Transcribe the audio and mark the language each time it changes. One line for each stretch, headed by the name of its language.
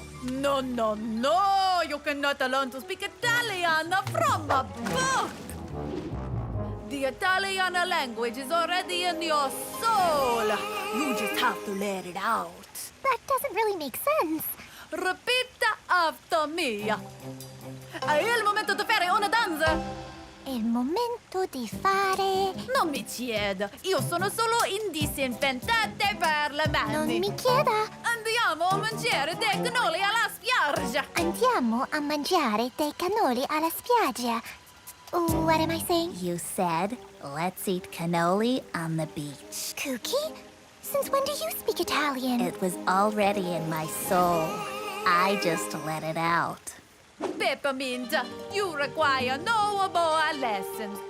English: No, no, no! You cannot learn to speak Italian from a book! The Italian language is already in your soul. You just have to let it out. That doesn't really make sense. Repita after me.
Italian: È il momento di fare una danza. È il momento di fare... Non mi chieda, io sono solo in disinfettate per le mani. Non mi chieda. Andiamo a mangiare dei cannoli alla spiaggia. Andiamo a mangiare dei cannoli alla spiaggia.
English: What am I saying? You said, let's eat cannoli on the beach. Kooky? Since when do you speak Italian? It was already in my soul. I just let it out. Peppermint, you require no more lessons.